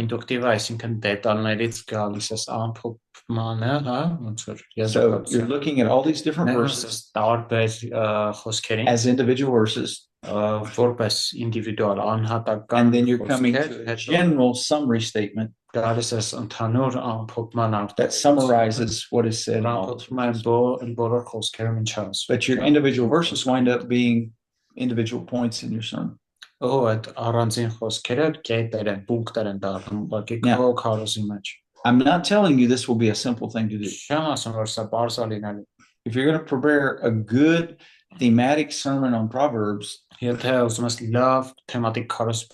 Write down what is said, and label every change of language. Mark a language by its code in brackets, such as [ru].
[hy] Ինդուկտիվը այսինքն դետալներից գալիս է ամփոփմանը, հա, ոնց որ [en] So you're looking at all these different verses [hy] տարբեր խոսքերին [en] as individual verses, [hy] որպես ինդիվիդուալ անհատական, [en] and then you're coming to a general summary statement [hy] գալիս է ընդհանուր ամփոփման [en] that summarizes what is said. [hy] բոլոր խոսքերը ինչպես. [en] But your individual verses wind up being individual points in your sermon. [hy] Այդ առանձին խոսքերը կետեր են, պունկտեր են դառնում, ուղղակի քարոզի մեջ. [en] I'm not telling you this will be a simple thing to do. [hy] Չեմ ասում որ սա բարձ է լինելու. [en] If you're going to prepare a good thematic sermon on Proverbs, [hy] եթե ուզում ես լավ թեմատիկ քարոզ